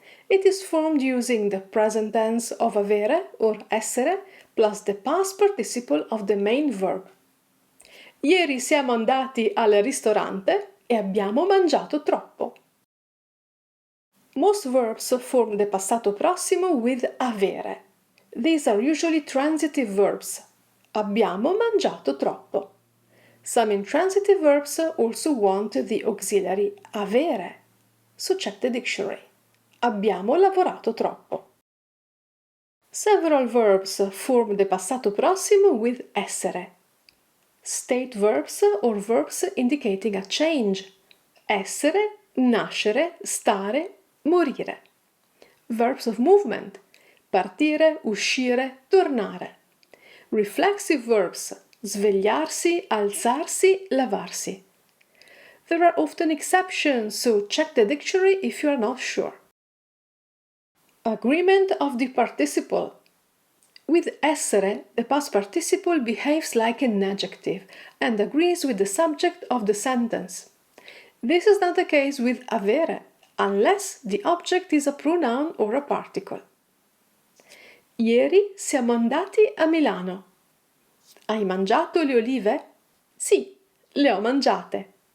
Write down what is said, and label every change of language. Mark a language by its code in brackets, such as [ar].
[en] It is formed using the present tense of avere or essere plus the past participle of the main verb. [it] Ieri siamo andati al ristorante e abbiamo mangiato troppo. [en] Most verbs form the passato prossimo with avere. These are usually transitive verbs. [it] Abbiamo mangiato troppo. [en] Some intransitive verbs also want the auxiliary avere. So check the dictionary. [it] Abbiamo lavorato troppo. [en] Several verbs form the passato prossimo with essere. State verbs or verbs indicating a change. [it] Essere, nascere, stare, morire. [en] Verbs of movement. Partire, uscire, tornare. Reflexive verbs. Svegliarsi, alzarsi, lavarsi. There are often exceptions, so check the dictionary if you are not sure. Agreement of the participle. With essere, the past participle behaves like an adjective and agrees with the subject of the sentence. This is not the case with avere, unless the object is a pronoun or a particle. [it] Ieri siamo andati a Milano. Hai mangiato le olive? Sì, le ho mangiate.